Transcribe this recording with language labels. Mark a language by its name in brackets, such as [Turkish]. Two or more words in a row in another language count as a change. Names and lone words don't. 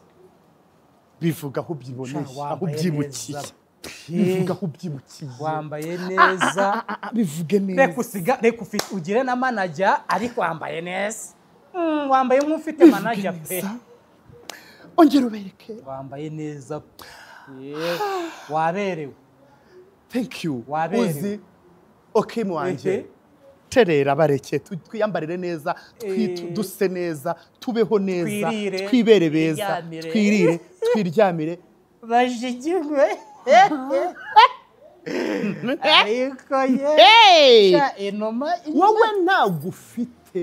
[Kinyarwanda] bivuga aho ubyibonesha aho ubyibukiye bivuga aho ubyibukiye wambaye neza bivuge neza reka ugire na manager ariko wambaye neza wambaye nk'ufite manager pe ongera ubereke wambaye neza waberewe [English] thank you [Kinyarwanda] waberewe okay mwanje terera bareke twiyambarire neza duse neza tubeho neza twibere beza twirire twiryamire bajigirwe ariko wowe ntagufite